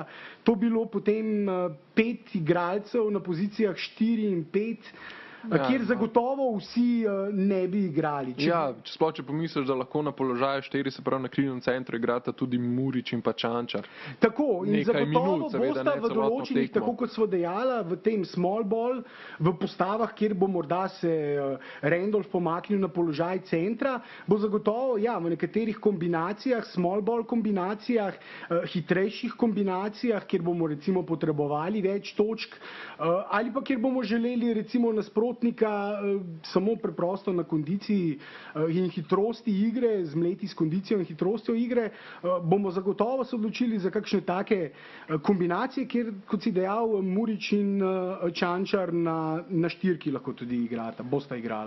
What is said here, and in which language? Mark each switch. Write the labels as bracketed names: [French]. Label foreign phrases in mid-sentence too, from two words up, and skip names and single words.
[Slovenian] To bilo potem 5 igralcev na pozicijah 4 in 5, kjer zagotovo vsi ne bi igrali. Sploh če pomisliš, da lahko na položaju 4, se pravi na krilnem centru, igrata tudi Murić in pa Čančar. Tako, in zagotovo bosta v določenih, tako kot sva dejala, v tem [English] small ball, [Slovenian] v postavah, kjer bo morda se Randolph pomaknil na položaj centra, bo zagotovo, v nekaterih kombinacijah, [English] small ball [Slovenian] kombinacijah, hitrejših kombinacijah, kjer bomo recimo potrebovali več točk, ali pa kjer bomo želeli recimo nasprotnika samo preprosto na kondiciji in hitrosti igre, zmleti s kondicijo in hitrostjo igre, bomo zagotovo se odločili za kakšne take kombinacije, kjer, kot si dejal, Murić in Čančar na štirki lahko tudi igrata, bosta igrala.